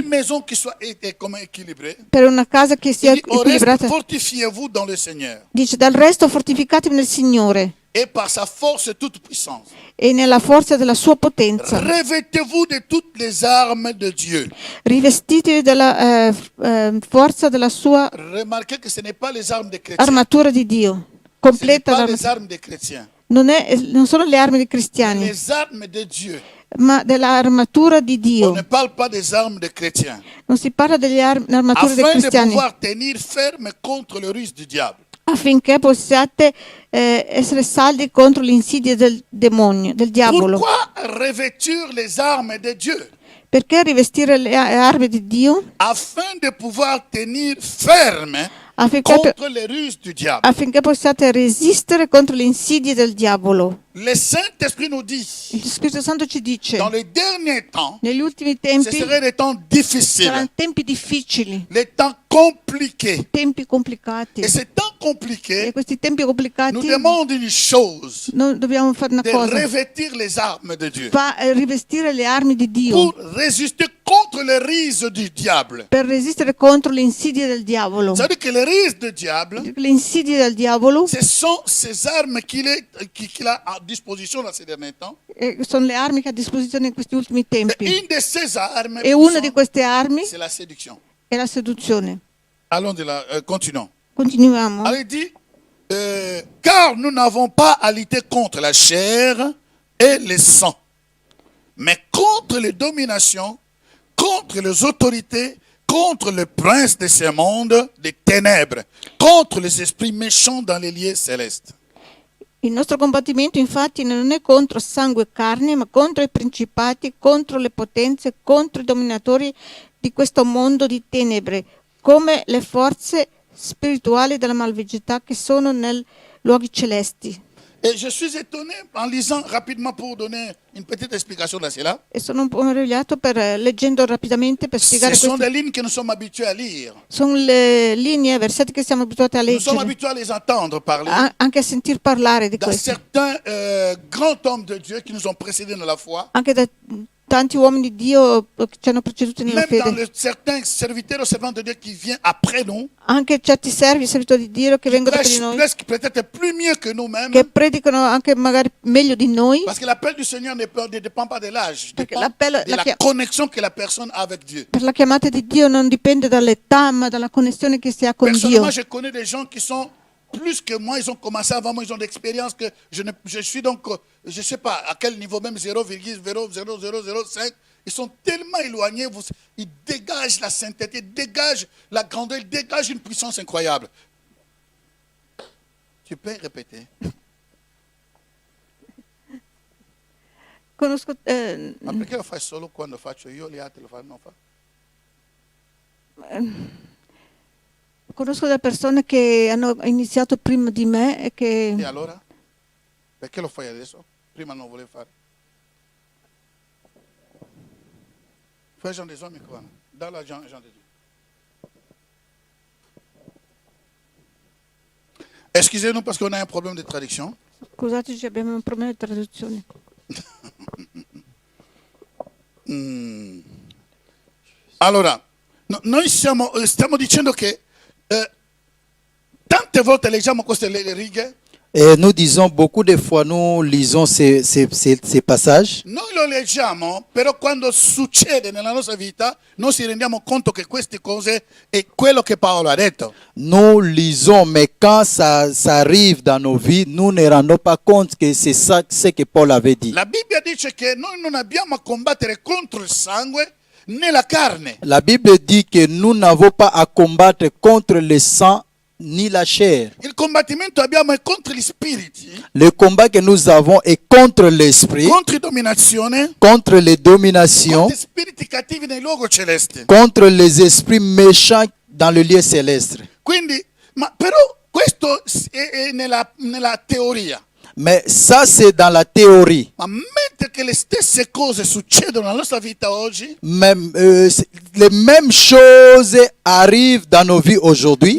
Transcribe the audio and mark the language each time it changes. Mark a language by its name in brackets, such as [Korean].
[French] une maison qui soit comme équilibrée, [Italian] per una casa che sia [French] il dit, au reste, [Italian] equilibrata, [French] fortifiez-vous dans le Seigneur [Italian] dice dal resto fortificatevi nel Signore [French] et par sa force toute puissance. [Italian] e nella forza della sua potenza. [French] Revêtez-vous de toutes les armes de Dieu. [Italian] Rivestitevi della forza della sua [French] Remarquez que ce n'est pas les armes des chrétiens. [Italian] armatura di Dio, [French] Ce n'est [Italian] completa [French] pas [Italian] l'armatura. [French] les armes des chrétiens. [Italian] Non sono le armi dei cristiani, [French] Les armes de Dieu. [Italian] ma dell'armatura di [French] On [Italian] Dio. [French] ne parle pas des armes des chrétiens. [Italian] Non si parla delle armature dei [French] Afin de [Italian] cristiani, [French] pouvoir tenir ferme contre le ruse du diable. [Italian] affinché possiate essere saldi contro le insidie del demonio, del diavolo. [French] Pourquoi revêtir les armes de Dieu? [Italian] Perché rivestire le armi di Dio? [French] Afin de pouvoir tenir ferme [Italian] Affinché, [French] contre les ruses du diable. [Italian] affinché possiate resistere contro le insidie del diavolo. [French] Le Saint-Esprit nous dit, [Italian] Il Spirito Santo ci dice, [French] dans les derniers temps, [Italian] negli ultimi [French] ce [Italian] tempi [French] seraient des temps difficiles, [Italian] saranno tempi difficili, [French] les temps compliqués. [Italian] tempi complicati. [French] Et ces temps [Italian] E [French] compliqués [Italian] questi tempi [French] nous [Italian] complicati [French] demandent une chose, [Italian] noi dobbiamo fare una [French] de [Italian] cosa, [French] revêtir les armes de Dieu [Italian] rivestire le armi di Dio [French] pour résister contre les ruses du diable. [Italian] per resistere contro le insidie del diavolo. [French] C'est-à-dire que les ruses du diable, [Italian] Le insidie del diavolo [French] ce sont ces armes qu'il a à disposition dans ces derniers temps. [Italian] sono le armi che ha a disposizione in questi ultimi [French] Et [Italian] tempi. [French] une de ces armes, [Italian] E una di queste armi [French] c'est la séduction. [Italian] è la seduzione. [French] Allons de là, continuons. [Italian] Continuiamo. [French] Alors il dit, car nous n'avons pas à lutter contre la chair et le sang, mais contre les dominations, contre les autorités, contre le prince de ce monde des ténèbres, contre les esprits méchants dans les lieux célestes. [Italian] Il nostro combattimento infatti non è contro sangue e carne, ma contro i principati, contro le potenze, contro i dominatori di questo mondo di tenebre, come le forze spirituali della malvagità che sono nei luoghi celesti. [French] Et je suis étonné en lisant rapidement pour donner une petite explication de cela. [Italian] E sono un po' meravigliato leggendo rapidamente per [French] Ce [Italian] spiegare [French] sont [Italian] queste. [French] des lignes que nous sommes habitués à lire. [Italian] Sono le linee, versetti che siamo abituati a [French] Nous sommes [Italian] leggere, [French] habitués à les entendre parler. [Italian] anche a sentir parlare di [French] Dans [Italian] questo. [French] certains grands hommes de Dieu qui nous ont précédés dans la foi. [Italian] Anche da tanti uomini di Dio che ci hanno preceduti nella [French] Même dans [Italian] fede. [French] certains serviteurs ou servants de Dieu qui viennent après nous, [Italian] Anche certi servi, servitori di Dio che vengono dopo di [French] prêchent [Italian] noi, [French] presque peut-être plus mieux que nous-mêmes. [Italian] che predicano anche magari meglio di noi, [French] Parce que l'appel du Seigneur ne dépend pas de l'âge, [Italian] Perché [French] dépend [Italian] l'appello- [French] de la [Italian] la- [French] connexion que la personne a avec Dieu. [Italian] per la chiamata di Dio non dipende dall'età, ma dalla connessione che si ha con Dio. [French] Personnellement, je connais des gens qui sont plus que moi, ils ont commencé avant moi, ils ont d'expérience que je suis donc, je ne sais pas à quel niveau, même 0,00005. Ils sont tellement éloignés, ils dégagent la sainteté, ils dégagent la grandeur, ils dégagent une puissance incroyable. Tu peux répéter? [Italian] Conosco, Ma perché lo fai solo quando faccio io, gli altri lo fanno? conosco delle persone che hanno iniziato prima di me e E che allora? Perché lo fai adesso? Prima non volevi fare. [French] Fais Jean des hommes quoi? Dans la Jean de Dieu. Excusez-nous parce qu'on a un problème de traduction. [Italian] scusateci, abbiamo un problema di traduzione. Allora, noi stiamo dicendo che tante volte leggiamo queste righe, [French] Et nous disons beaucoup de fois, nous lisons ces passages. [Italian] noi lo leggiamo, però quando succede nella nostra vita, noi ci rendiamo conto che queste cose è quello che Paolo ha detto. [French] Nous lisons, mais quand ça arrive dans nos vies, nous ne rendons pas compte que c'est ça ce que Paul avait dit. [Italian] La Bibbia dice che noi non abbiamo a combattere contro il sangue né la carne. [French] La Bible dit que nous n'avons pas à combattre contre le sang ni la chair. [Italian] Il combattimento abbiamo è contro gli spiriti, [French] Le combat que nous avons est contre l'esprit, [Italian] contro dominazione, [French] contre les dominations, [Italian] contro spiriti cattivi nei luoghi celesti. [French] contre les esprits méchants dans le lieu céleste. [Italian] Quindi, ma però questo è nella teoria. [French] Mais ça, c'est dans la théorie. [Italian] Ma mentre che le stesse cose succedono nella nostra vita oggi, [French] Même, les mêmes choses arrivent dans nos vies aujourd'hui.